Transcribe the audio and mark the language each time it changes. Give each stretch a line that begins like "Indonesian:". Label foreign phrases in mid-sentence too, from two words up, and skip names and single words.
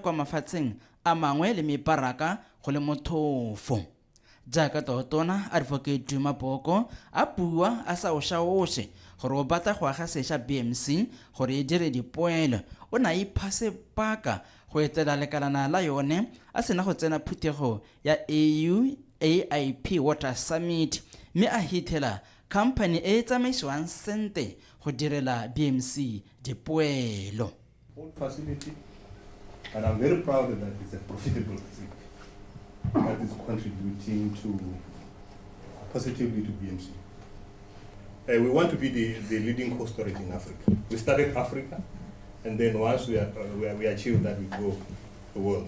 Tswana: kwa mafatsheng a mangwe le mebaraka go le mothofo jaaka Tautona Advocate Dumaboko a bua a sa o shaoshe gore o batla go aga sesha BMC gore e dire dipoelo o na iphase paka go etela lekalana la yone a sena go tsena phuthego ya AIP Water Summit mme a hitela company e tsamaisiwang sente go direla BMC dipoelo.
English: Old facility, and I'm very proud that it's a profitable facility that is contributing positively to BMC. We want to be the leading cold storage in Africa. We started Africa, and then once we achieve that, we go the world.